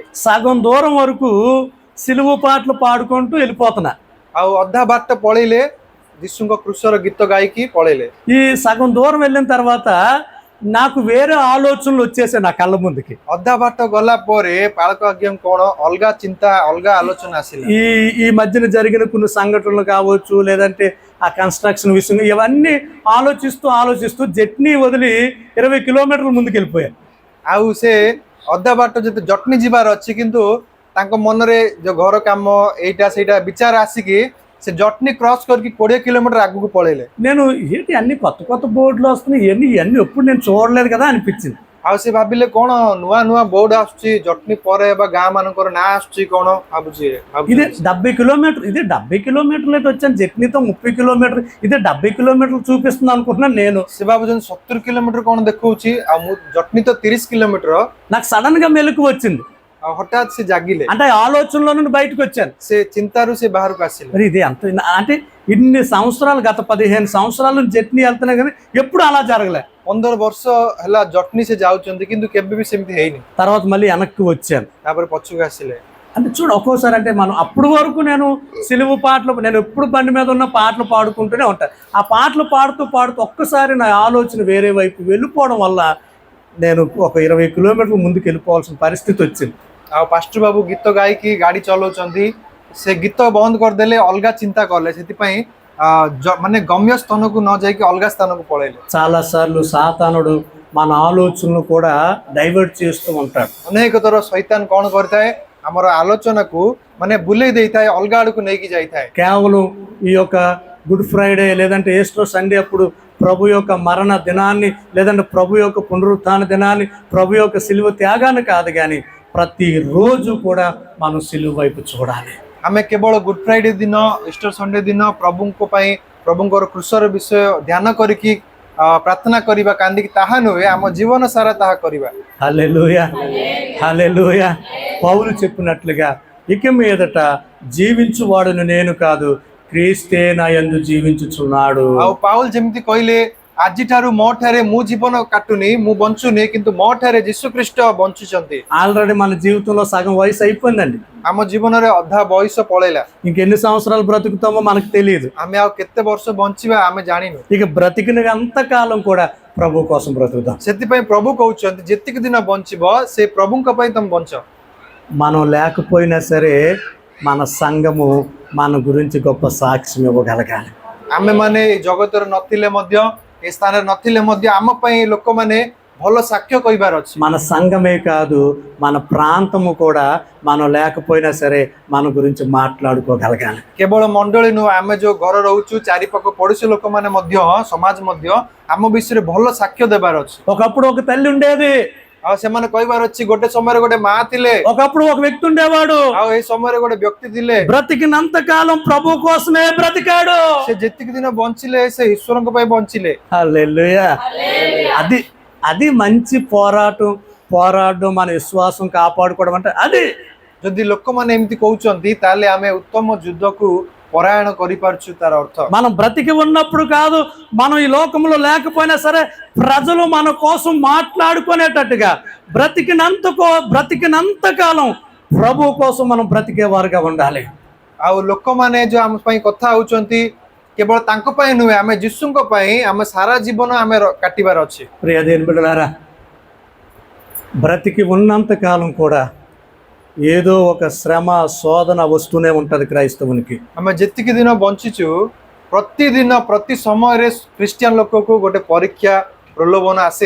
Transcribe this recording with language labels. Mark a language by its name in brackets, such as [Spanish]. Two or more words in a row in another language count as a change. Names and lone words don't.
[Telugu] సగం దూరం వరకు సిలువ పాటలు పాడుకుంటూ వెళ్ళిపోతున్నా। [Odia] ଆଉ ଅଧା ବାଟ పଳେଇଲେ, ଯୀଶୁଙ୍କ କୃଷର ଗୀତ ଗାଇକି ପଳେଇଲେ। [Telugu] ఈ సగం దూరం వెళ్ళిన తర్వాత నాకు వేరే ఆలోచనలు వచ్చేసాయి నా కళ్ళ ముందుకి. [Odia] ଅଧା ବାଟ ଗଲା ପରେ ପାଳକ ଆଜ୍ଞା କଣ ଅଲଗା ଚିନ୍ତା ଅଲଗା ଆଲୋଚନା ଆସିଲା। [Telugu] ఈ మధ్యన జరిగిన కొన్ని సంఘటనలు కావచ్చు, లేదంటే ఆ కన్స్ట్రక్షన్ విషయం, ఇవన్నీ ఆలోచిస్తూ జట్ని వదిలి 20 కిలోమీటర్ల ముందుకు వెళ్ళిపోయాను. [Odia] ଆଉ ସେ ଅଧା ବାଟ ଯେତେ ଜଟନୀ ଯିବାର ଅଛି କିନ୍ତୁ ତାଙ୍କ ମନରେ ଯୋଉ ଘର କାମ ଏଇଟା ସେଇଟା ବିଚାର ଆସିକି ସେ ଜଟନୀ କ୍ରସ୍ କରିକି 20 కిలోమీటర్ ଆଗକୁ ପଳେଇଲେ। [Telugu] నేను ఏంటి అన్ని కొత్త బోర్డులు వస్తున్నాయి, ఇవన్నీ ఎప్పుడు నేను చూడలేదు కదా అనిపించింది. [Odia] ଆଉ ସେ ଭାବିଲେ କଣ ନୂଆ ବୋର୍ଡ ଆସୁଛି ଜଟନୀ ପରେ ବା ଗାଁ ମାନଙ୍କର ନାଁ ଆସୁଛି କଣ [Telugu] ఇదే 70 కిలోమీటర్, ఇదే 70 కిలోమీటర్లు అయితే వచ్చాను, జట్నీతో 30 కిలోమీటర్, ఇదే 70 కిలోమీటర్లు చూపిస్తుంది అనుకుంటున్నాను నేను. [Odia] ସେ ଭାବୁଛନ୍ତି 70 କିଲୋମିଟର କଣ ଦେଖଉଛି ଆଉ ମୁଁ ଜଟନୀ ତ 30 କିଲୋମିଟର। [Telugu] నాకు సడన్ గా మెలకు వచ్చింది, [Odia] ଆଉ ହଠାତ୍ ସେ ଜାଗିଲେ, [Telugu] అంటే ఆలోచనలో నుండి బయటకు వచ్చాను. [Odia] ସେ ଚିନ୍ତାରୁ ସେ ବାହାରକୁ ଆସିଲେ। [Telugu] మరి ఇది అంత అంటే ఇన్ని సంవత్సరాలు, గత 15 సంవత్సరాల నుంచి జట్నీ వెళ్తున్నా కానీ ఎప్పుడు అలా జరగలే. [Odia] 15 ବର୍ଷ ହେଲା ଜଟନୀ ସେ ଯାଉଛନ୍ତି କିନ୍ତୁ କେବେ ବି ସେମିତି ହେଇନି। [Telugu] తర్వాత మళ్ళీ వెనక్కి వచ్చాను. [Odia] ତାପରେ పଛକୁ ଆସିଲେ। [Telugu] అంటే చూడు, ఒక్కోసారి అంటే మనం అప్పుడు వరకు నేను సిలువు పాటలు, నేను ఎప్పుడు బండి మీద ఉన్న పాటలు పాడుకుంటూనే ఉంటాను. ఆ పాటలు పాడుతూ ఒక్కసారి నా ఆలోచన వేరే వైపు వెళ్ళిపోవడం వల్ల నేను ఒక 20 కిలోమీటర్ల ముందుకు వెళ్ళిపోవాల్సిన పరిస్థితి వచ్చింది. [Odia] ଆଉ ପାଷ୍ଟର ବାବୁ ଗୀତ ଗାଇକି ଗାଡି ଚଲାଉଛନ୍ତି, ସେ ଗୀତ ବନ୍ଦ କରିଦେଲେ, ଅଲଗା ଚିନ୍ତା କଲେ, ସେଥିପାଇଁ ମାନେ ଗମ୍ୟ ସ୍ଥାନକୁ ନ ଯାଇକି ଅଲଗା ସ୍ଥାନକୁ ପଳେଇଲେ। [Telugu] చాలా సార్లు సాతానుడు మన ఆలోచనలు కూడా డైవర్ట్ చేస్తూ ఉంటాడు. [Odia] ଅନେକ ଥର ଶୈତାନ କଣ କରିଥାଏ, ଆମର ଆଲୋଚନାକୁ ମାନେ ବୁଲେଇ ଦେଇଥାଏ, ଅଲଗା ଆଡକୁ ନେଇକି ଯାଇଥାଏ। [Telugu] కేవలం ఈ యొక్క గుడ్ ఫ్రైడే లేదంటే ఈస్టర్ సండే అప్పుడు ప్రభు యొక్క మరణ దినాన్ని, లేదంటే ప్రభు యొక్క పునరుత్థాన దినాన్ని, ప్రభు యొక్క సిలువ త్యాగాన్ని కాదు కానీ ప్రతిరోజు కూడా మనం సిలువ వైపు చూడాలి. [Odia] ଆମେ କେବଳ ଗୁଡ୍ ଫ୍ରାଇଡେ ଦିନ, ଇଷ୍ଟର ସଣ୍ଡେ ଦିନ ପ୍ରଭୁଙ୍କ ପାଇଁ, ପ୍ରଭୁଙ୍କର କୃଷର ବିଷୟ ଧ୍ୟାନ କରିକି ପ୍ରାର୍ଥନା କରିବା, କାନ୍ଦିକି, ତାହା ନୁହେଁ, ଆମ ଜୀବନ ସାରା ତାହା କରିବା। [Telugu] హల్లెలూయా, హల్లెలూయా. పౌలు చెప్పినట్లుగా ఇక మీదట జీవించువాడును నేను కాదు, క్రీస్తే నా యందు జీవించుచున్నాడు। [Odia] ଆଉ ପାଉଲ ଯେମିତି କହିଲେ, ଆଜିଠାରୁ ମୋ ଠାରେ ମୁଁ ଜୀବନ କାଟୁନି, ମୁଁ ବଞ୍ଚୁନି, କିନ୍ତୁ ମୋ ଠାରେ ଯୀଶୁ ଖ୍ରୀଷ୍ଟ ବଞ୍ଚୁଛନ୍ତି। [Telugu] ఆల్రెడీ మన జీవితంలో సగం వయసు అయిపోయిందండి. [Odia] ଆମ ଜୀବନରେ ଅଧା ବୟସ ପଳେଇଲା। [Telugu] ఇంకెన్ని సంవత్సరాలు బ్రతుకుతామో మనకు తెలియదు. [Odia] ଆମେ ଆଉ କେତେ ବର୍ଷ ବଞ୍ଚିବା ଆମେ ଜାଣିନୁ। [Telugu] ఇక బ్రతికిన అంతకాలం కూడా ప్రభు కోసం బ్రతుకుతాం. [Odia] ସେଥିପାଇଁ ପ୍ରଭୁ କହୁଛନ୍ତି ଯେତିକି ଦିନ ବଞ୍ଚିବ ସେ ପ୍ରଭୁଙ୍କ ପାଇଁ ତମେ ବଞ୍ଚ। [Telugu] మనం లేకపోయినా సరే మన సంఘము మన గురించి గొప్ప సాక్ష్యం ఇవ్వగలగాలి. [Odia] ଆମେ ମାନେ ଏ ଜଗତରେ ନଥିଲେ ମଧ୍ୟ, ଏ ସ୍ଥାନରେ ନଥିଲେ ମଧ୍ୟ ଆମ ପାଇଁ ଲୋକମାନେ ଭଲ ସାକ୍ଷ୍ୟ କହିବାର ଅଛି। [Telugu] మన సంఘమే కాదు, మన ప్రాంతము కూడా మనం లేకపోయినా సరే మన గురించి మాట్లాడుకోగలగాలి. [Odia] କେବଳ ମଣ୍ଡଳୀ ନୁହଁ, ଆମେ ଯୋଉ ଘର ରହୁଛୁ ଚାରିପାଖ ପଡୋଶୀ ଲୋକମାନେ ମଧ୍ୟ, ସମାଜ ମଧ୍ୟ ଆମ ବିଷୟରେ ଭଲ ସାକ୍ଷ୍ୟ ଦେବାର ଅଛି। [Telugu] ఒకప్పుడు ఒక తల్లి ఉండేది, [Odia] ଆଉ ସେମାନେ କହିବାର ଅଛି ଗୋଟେ ସମୟରେ ଗୋଟେ ମା ଥିଲେ, [Telugu] ఒకప్పుడు ఒక వ్యక్తి ఉండేవాడు, [Odia] ଆଉ ଏଇ ସମୟରେ ଗୋଟେ ବ୍ୟକ୍ତି ଥିଲେ, [Telugu] బ్రతికినంత కాలం ప్రభు కోసమే బ్రతికాడు। [Odia] ସେ ଯେତିକି ଦିନ ବଞ୍ଚିଲେ ସେ ଈଶ୍ୱରଙ୍କ ପାଇଁ ବଞ୍ଚିଲେ। [Telugu] హల్లెలూయా. అది మంచి పోరాటం మన విశ్వాసం కాపాడుకోవడం అంటే అది. [Odia] ଯଦି ଲୋକମାନେ ଏମିତି କହୁଛନ୍ତି ତାହେଲେ ଆମେ ఉత్తమ ଯୁద్ధକୁ పరాయణ କରିପାରୁଛୁ, ତାର ଅର୍ଥ [Telugu] మనం బ్రతికి ఉన్నప్పుడు కాదు, మనం ఈ లోకంలో లేకపోయినా సరే ప్రజలు మన కోసం మాట్లాడుకునేటట్టుగా బ్రతికినంత కాలం ప్రభు కోసం మనం బ్రతికేవారుగా ఉండాలి। [Odia] ଆଉ ଲୋକମାନେ ଯୋଉ ଆମ ପାଇଁ କଥା ହଉଛନ୍ତି କେବଳ ତାଙ୍କ ପାଇଁ ନୁହେଁ, ଆମେ ଯୀଶୁଙ୍କ ପାଇଁ ଆମେ ସାରା ଜୀବନ ଆମେ କାଟିବାର ଅଛି। [Telugu] ప్రియ దేవుని బిడ్డలారా, బ్రతికి ఉన్నంత కాలం కూడా ఏదో ఒక శ్రమ శోధన వస్తూనే ఉంటది క్రైస్తవునికి। [Odia] ଆମେ ଯେତିକି ଦିନ ବଞ୍ଚିଛୁ ପ୍ରତିଦିନ ପ୍ରତି ସମୟରେ ଖ୍ରୀଷ୍ଟିଆନ ଲୋକକୁ ଗୋଟେ ପରୀକ୍ଷା ପ୍ରଲୋଭନ ଆସେ।